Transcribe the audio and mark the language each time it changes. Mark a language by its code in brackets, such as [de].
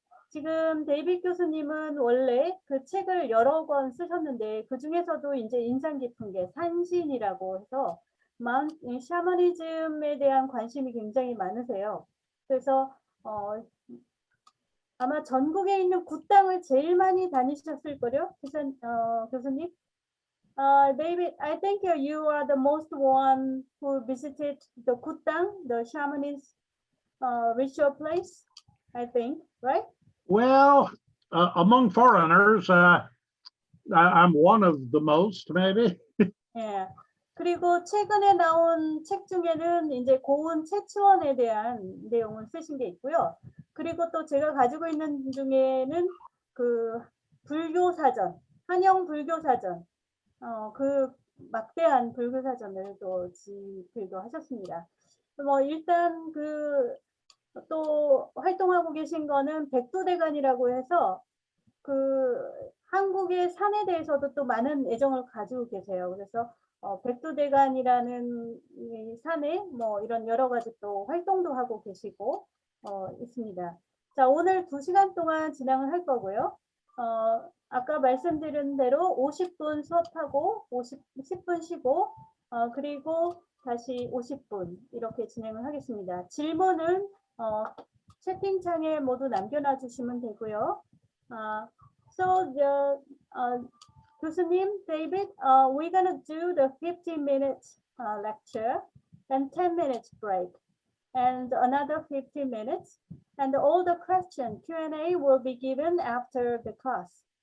[ko] 지금 데이빗 교수님은 원래 그 책을 여러 권 쓰셨는데 그 중에서도 이제 인상 깊은 게 산신이라고 해서 샤머니즘에 대한 관심이 굉장히 많으세요. 그래서 아마 전국에 있는 굿당을 제일 많이 다니셨을 거요, 교수님. [en] David, I think you are the most one who visited the 굿당, the shamanist ritual place, I think, right? Well, among foreigners, I'm one of the most, maybe. [ko] 예. 그리고 최근에 나온 책 중에는 이제 고운 채치원에 대한 내용을 쓰신 게 있고요. 그리고 또 제가 가지고 있는 중에는 그 불교 사전, 한영 불교 사전, 그 막대한 불교 사전을 또 집필도 하셨습니다. 뭐 일단 그 또 활동하고 계신 거는 백두대간이라고 해서 그 한국의 산에 대해서도 또 많은 애정을 가지고 계세요. 그래서 백두대간이라는 이 산에 뭐 이런 여러 가지 또 활동도 하고 계시고 있습니다. 자, 오늘 2시간 동안 진행을 할 거고요. 아까 말씀드린 대로 50분 수업하고 10분 쉬고 그리고 다시 50분 이렇게 진행을 하겠습니다. 질문은 채팅창에 모두 남겨놔 주시면 되고요. [en] So the 교수님, David, we're gonna do the 15 minutes lecture and 10 minutes break and another 15 minutes, and all the question Q&A will be given after the class.